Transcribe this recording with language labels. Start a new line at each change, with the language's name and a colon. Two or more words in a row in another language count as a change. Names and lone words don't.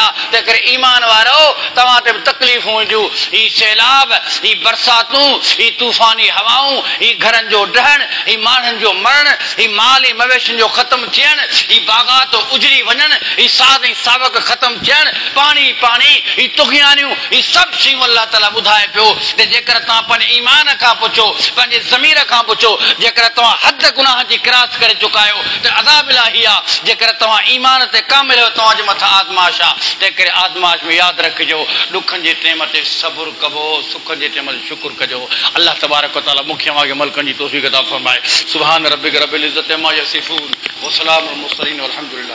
Sindhi: तंहिं करे ईमान वारो, तव्हां ते बि तकलीफ़ूं ईंदियूं, ही सैलाब, ही बरसातूं, ही तूफ़ानी हवाऊं, ही घरनि जो ढहण, ही माण्हुनि जो मरण, ही माल ऐं मवेशियुनि जो ख़तमु थियण, ही बाग़ात उजड़ी वञनि, ही साद ऐं सावक ख़तमु थियण, पाणी पाणी, ही तुग़यानियूं, ही सभु शयूं अल्लाह ताला ॿुधाए पियो त जेकर तव्हां पंहिंजे ईमान खां पुछो, पंहिंजे ज़मीर खां पुछो, जेकर तव्हां हद गुनाह जी क्रॉस करे चुका आहियो त अज़ाब इलाही आहे। जेकर तव्हां ईमान ते कामिल आहियो, तव्हांजे मथां आज़माइश आहे। तंहिं करे आज़माइश में यादि रखिजो, ॾुखनि जे टाइम ते सब्र कबो, सुखनि जे टाइम ते शुक्र कजो।
Arabic: الله تبارك وتعالى
Sindhi: मूंखे अव्हांखे मलकनि जी तौफ़ीक़ अता फ़रमाए।
Arabic: سبحان ربك رب العزة عما يصفون وسلام المرسلين والحمد لله.